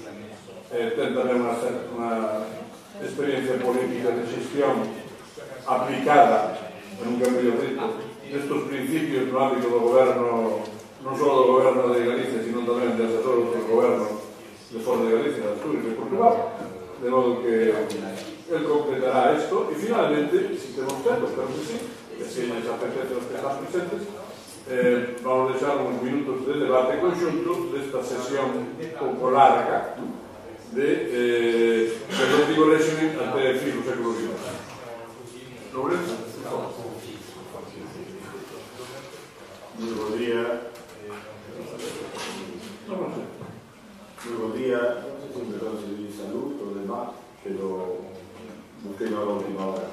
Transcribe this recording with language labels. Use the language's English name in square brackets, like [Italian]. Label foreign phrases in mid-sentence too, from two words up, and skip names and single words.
[Galician] Ten tamén unha experiencia política de xestión aplicada en un cambio de rito destos principios no ámbito do goberno, non só do goberno de Galicia, sino tamén de asesores do goberno de fora de Galicia, de Asturias e de Portugal, de modo que él completará esto. E finalmente, si temos tempo, espero que sí, que se les apetece os que están presentes, vamos a deixar uns minutos de debate conxunto desta sesión pouco larga de relativo régimen até fin do século XX. Lourenço? [Spanish] Muy buen día. Muy buen día. No sé si me conseguí salud o demás, pero busqué a la última hora.